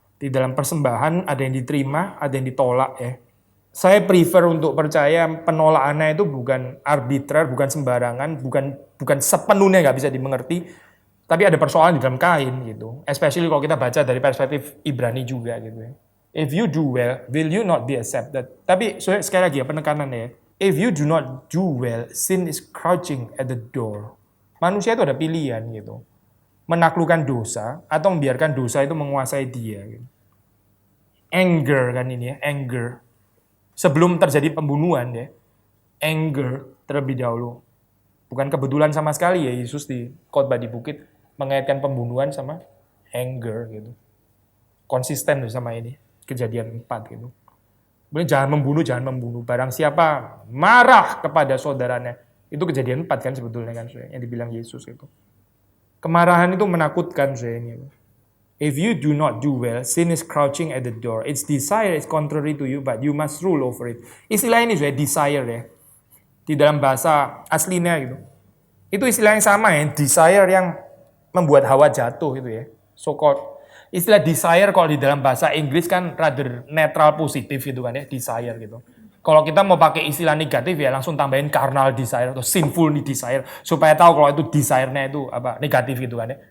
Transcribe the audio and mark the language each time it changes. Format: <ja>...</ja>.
<id>Di dalam persembahan ada yang diterima, ada yang ditolak ya. Saya prefer untuk percaya penolakannya itu bukan arbitrer, bukan sembarangan, bukan sepenuhnya nggak bisa dimengerti, tapi ada persoalan di dalam Kain gitu. Especially kalau kita baca dari perspektif Ibrani juga gitu ya.</id> <en>If you do well, will you not be accepted?</en> <id>Tapi sekali lagi ya penekanannya.</id> <en>If you do not do well, sin is crouching at the door.</en> <id>Manusia itu ada pilihan gitu. Menaklukkan dosa atau membiarkan dosa itu menguasai dia. Gitu. Anger kan ini ya, anger. Sebelum terjadi pembunuhan ya, anger terlebih dahulu. Bukan kebetulan sama sekali ya Yesus di khotbah di bukit mengaitkan pembunuhan sama anger gitu. Konsisten tuh sama ini, Kejadian 4 gitu. Kemudian jangan membunuh. Barang siapa marah kepada saudaranya, itu Kejadian 4 kan sebetulnya kan yang dibilang Yesus itu. Kemarahan itu menakutkan ini.</id> <en>If you do not do well, sin is crouching at the door. Its desire is contrary to you, but you must rule over it.</en> <id>Istilah ini desire ya. Di dalam bahasa aslinya gitu. Itu istilah yang sama ya, desire yang membuat Hawa jatuh gitu ya. So called istilah desire kalau di dalam bahasa Inggris kan rather netral positif gitu kan ya, desire gitu. Kalau kita mau pakai istilah negatif ya langsung tambahin carnal desire atau sinful desire supaya tahu kalau itu desire-nya itu apa negatif gitu kan ya.</id>